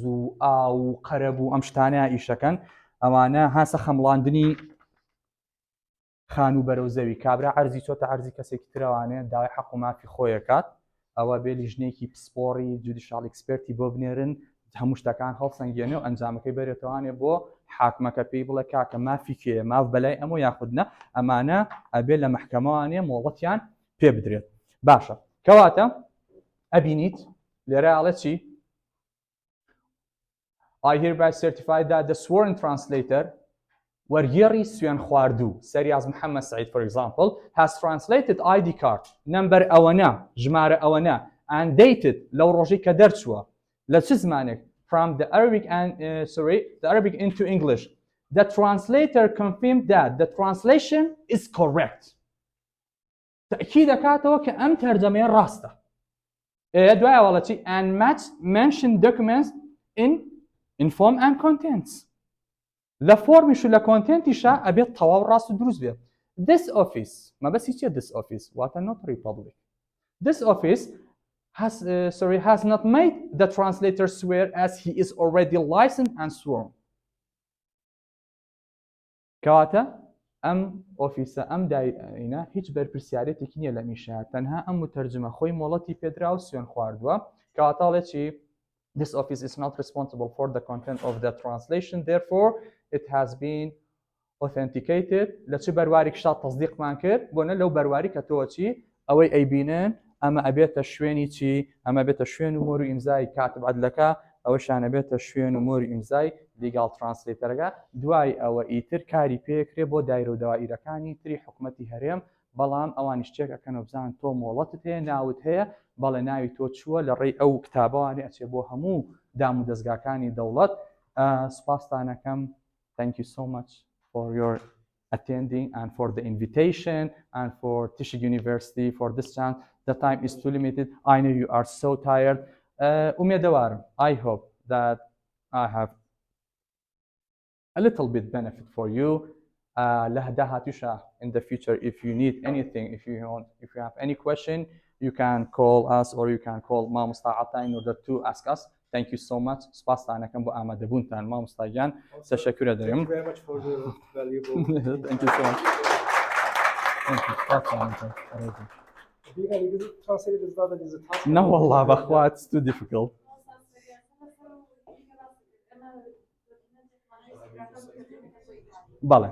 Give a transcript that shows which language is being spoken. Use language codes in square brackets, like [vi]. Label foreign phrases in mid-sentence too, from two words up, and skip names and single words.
[ckb] و ئاو و قەرەب و ئەم شتانەیە ئیشەکەن ئەوانە هاسە خەمڵاندنی خان و بەرەو زەوی کابرا عەرزی چۆتە عەرزی کەسێکی ترەوانێ داوای حەق و مافی خۆیەکات ئەوە بێ لیژنەیەکی پسپۆڕی [en] judicial expert [ckb] بۆ بنێرن هەموو شتەکان هەڵسەنگێنێ و ئەنجامەکەی بەرێتوانێ بۆ حاکمەکە پێی بڵێ کاکە مافی کێ ماف بەلای ئەمە یاخودنە ئەمانە ئەبێ لە مەحکەمەوانێ مۆڵەتیان پێ بدرێت. باشە کەواتە ئەبینیت لێرە ئاڵێ چی [en] I hereby certify that the sworn translator [ckb] وەرگێڕی سوێن خواردوو [en] Saryas Mohammed Saeed for example has translated ID card number [ckb] ئەوەنە ژمارە ئەوەنە [en] and dated [ckb] لەو ڕۆژەی کە دەرچووە لە چ زمانێک [en] from the Arabic into English. The translator confirmed that the translation is correct. [ckb] تأكيد دەکاتەوە کە ئەم تەرجەمەیە ڕاستە. دوایە وەڵەتی [en] and mention documents in form and contents. [ckb] لە فۆرمیش و لە کۆنتێنتیشە ئەبێت تەواو ڕاست و دروست بێت. [en] This office [ckb] مەبەستی چیە [en] this office واتە notary public. This office has not made the translator swear as he is already licensed and sworn. [ckb] کەواتە ئەم ئۆفیسە ئەم دایرە هیچ بەرپرسیارەتێکی نییە لە میشە تەنها ئەم متەرجمە خۆی مۆڵەتی پێدرا و سوێن خواردووە کەواتاڵێ چی [en] This office is not responsible for the content of the translation, therefore it has been authenticated. [ckb] لە چ بەروارێکشتا تەصدیقمان کرد بۆنە لەو بەرواری کە تۆ چی ئەوەی ئەیبینن ئەمە ئەبێتە شوێنی چی ئەمە بێتە شوێن و مۆر و ئیمزای کاتب عەدلەکە ئەوەشانە بێتە شوێن و مۆر و ئیمزای [en] legal translator [ckb] ەکە دوای ئەوە ئیتر کاری پێکرێ بۆ دایرە و داوائیرەکانی تری حکومەتی هەرێم بەڵام ئەوانیش چێک ئەکەنەوە بزان تۆ مۆڵەتت هەیە ناوت هەیە بەڵێ ناوی تۆ چووە لە ڕێی ئەو کتابەوانێ ئەچێ بۆ هەموو دام و دەستگاکانی دەوڵەت. سوپاسدانەکەم. [en] Thank you so much for your attending and for the invitation and for Tishig University for this chance. The time is too limited. I know you are so tired. I hope that I have a little bit benefit for you. In the future, if you need anything, if you have any question, you can call us or you can call Mamusta Atta in order to ask us. Thank you so much. [ckb] Spasana bu amade buntan Mamusta Jan. [tr] Teşekkür ederim. [en] Thank you very much for the valuable. Thank you so much. Thank you. Being a legal translator is not an easy task. No, wallah, ba'khwa, it's too difficult. [ckb] Bale.